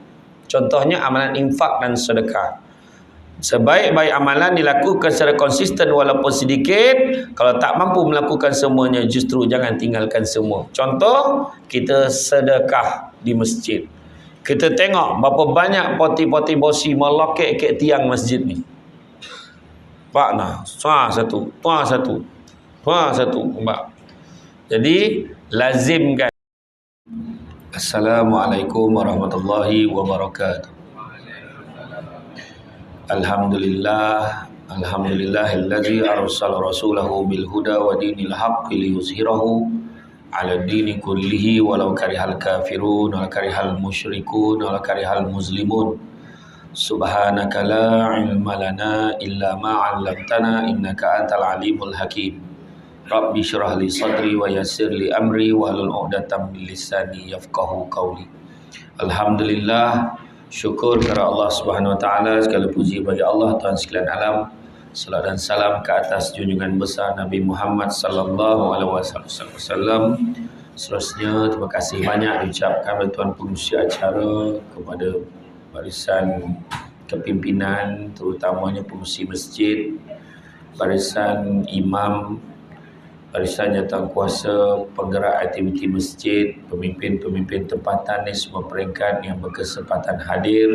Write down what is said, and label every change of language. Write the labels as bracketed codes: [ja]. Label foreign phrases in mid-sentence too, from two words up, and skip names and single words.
[ms] Contohnya amalan infak dan sedekah. Sebaik-baik amalan dilakukan secara konsisten walaupun sedikit. Kalau tak mampu melakukan semuanya, justru jangan tinggalkan semua. Contoh, kita sedekah di masjid. Kita tengok berapa banyak poti-poti bosi melokek ke tiang masjid ni. Pak nah, tuah satu. Mbak. Jadi lazimkan. [ar] السلام عليكم ورحمة الله وبركاته. الحمد لله الذي أرسل رسوله بالهدى ودين الحق ليظهره على الدين كله ولو كره الكافرون ولو كره المشركون ولو كره المسلمون. سبحانك لا علم لنا إلا ما علمتنا إنك أنت العليم الحكيم. رب اشرح لي صدري ويسر لي أمري واحلل عقدة من لساني يفقهوا قولي. [ms] Alhamdulillah, syukur kepada Allah [ar] سبحانه وتعالى, [ms] segala puji bagi Allah Tuhan sekalian alam. Salat dan salam ke atas junjungan besar Nabi Muhammad [ar] صلى الله عليه وسلم. [ms] Seterusnya terima kasih banyak diucapkan oleh tuan pengurusi acara kepada barisan kepimpinan, terutamanya pengurusi masjid, barisan imam, barisan jawatankuasa, penggerak aktiviti masjid, pemimpin-pemimpin tempatan di semua peringkat yang berkesempatan hadir.